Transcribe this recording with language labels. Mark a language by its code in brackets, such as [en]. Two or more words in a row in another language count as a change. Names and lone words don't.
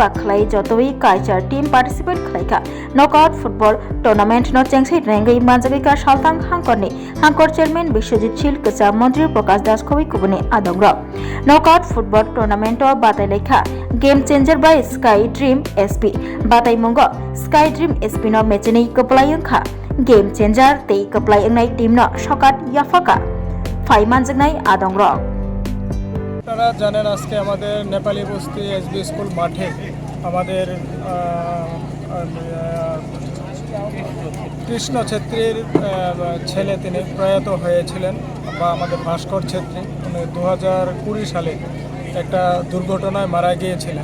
[trp] खलाई जतोई काइचार टीम पार्टिसिपेट खलाइखा [en] knockout football tournament [trp] नो चेंगसै रेंगै मानजागैका सालतां हांकर चेयरमैन विश्वजित शील कचा मंत्री प्रकाश दास खबि कुबनि आदंग [en] knockout football tournament [trp] बादायलायखा गेम चेंजर बाय स्काई ड्रीम एसपी बादायमुंग स्काई ड्रीम एसपी नो मेचेनै कपलायंखा गेम चेंजार तै कपलायंनाय टीम नो शकात याफाका फाइमानजोंनाय आदंग [bn] আপনারা জানেন আজকে আমাদের নেপালি বস্তি এসবি স্কুল মাঠে আমাদের কৃষ্ণ ছেত্রীর ছেলে তিনি প্রয়াত হয়েছিলেন বা আমাদের ভাস্কর ছেত্রী উনি 2020 সালে একটা দুর্ঘটনায় মারা গিয়েছিলেন।